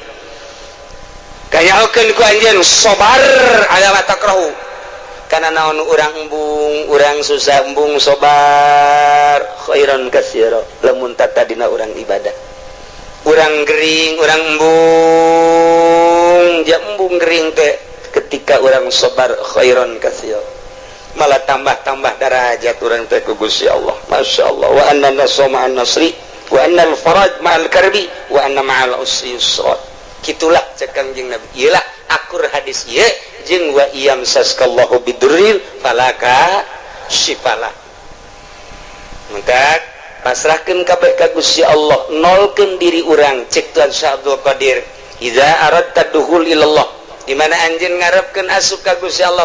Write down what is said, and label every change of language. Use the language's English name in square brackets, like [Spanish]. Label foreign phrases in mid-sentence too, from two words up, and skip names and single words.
[Sundanese] kayakeun ku anjeun sabar [Arabic] على ما تكره [Sundanese] kana naon urang embung urang susah embung sabar [Arabic] خيرا كثيرا [Sundanese] lamun tata dina urang ibadah urang gering urang embung ja embung gering teh ketika urang sabar [Arabic] خيرا كثيرا [Sundanese] malah tambah derajat urang teh ku Gusti Allah [Arabic] ما شاء الله وأن النصر مع الصبر وأن الفرج مع الكرب وأن مع العسر يسرا [Sundanese] kitulah cek Kangjeng Nabi iyalah akur hadis ieu jeung [Arabic] وإن يمسسك الله بضر فلا كاشف له [Sundanese] maka pasrahkeun kabeh ka Gusti Allah nolkeun diri urang cek Tuhan Syekh Abdul Qadir [Arabic] إذا أردت الدخول إلى الله [Sundanese] di mana anjeun ngarepkeun asup ka Gusti Allah